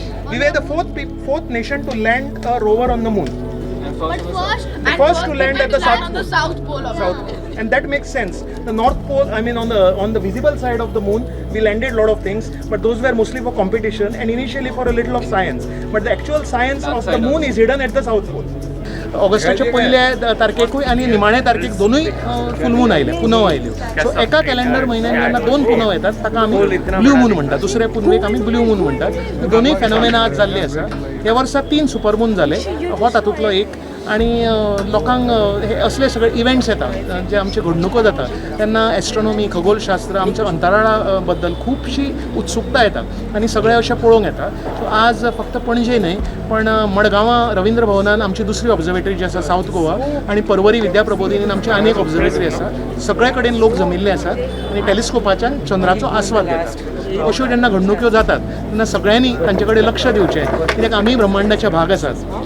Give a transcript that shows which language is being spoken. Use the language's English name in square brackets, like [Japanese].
[English] We were the fourth nation to land a rover on the moon. First to land at the South Pole. And that makes sense. The North Pole, I mean on the visible side of the moon, we landed a lot of things, but those were mostly for competition and initially for a little of science. But the actual science of the moon is hidden at the South Pole. [Goan Konkani] ऑगस्टाच्या पहिल्या तारखेकूय आणि निमाण्या तारखेक दोनूय फुल मून आयले, पुनव आयल्यो. So एका calendar म्हयन्यान जेन्ना दोन पुनव येतात ताका आमी ब्लू मून म्हणटात, दुसऱ्या पुनवेक आमी ब्लू मून म्हणटात. दोनूय फेनोमेना आज जाल्ले आसा. ह्या वर्सा 3 सुपर मून जाले, हो तातूंतलो एक. आणि लोकांक हे असले सगळे इव्हेंट्स येतात जे आमचे घडणुको जाता तेन्ना एस्ट्रोनॉमी, खगोलशास्त्र, आमच्या अंतराळा बद्दल खूबशी उत्सुकता येता आनी सगळे अशें पळोवंक येता. सो आज फक्त पणजे न्हय पण मडगांवां रवींद्र भवनान आमची दुसरी ऑब्झर्वेटरी जी आसा सावथ गोवा, आनी पर्वरी विद्या प्रबोधिनीन आमची आनी एक ऑब्झर्वेटरी आसा. सगळे कडेन लोक जमिल्ले आसात आनी टेलिस्कोपाच्यान चंद्राचो आस्वाद घेतात. अश्यो जेन्ना घडणुक्यो जातात तेन्ना सगळ्यांनी तांचे कडेन लक्ष दिवचें, कित्याक आमी ब्रह्मांडाचे भाग आसात.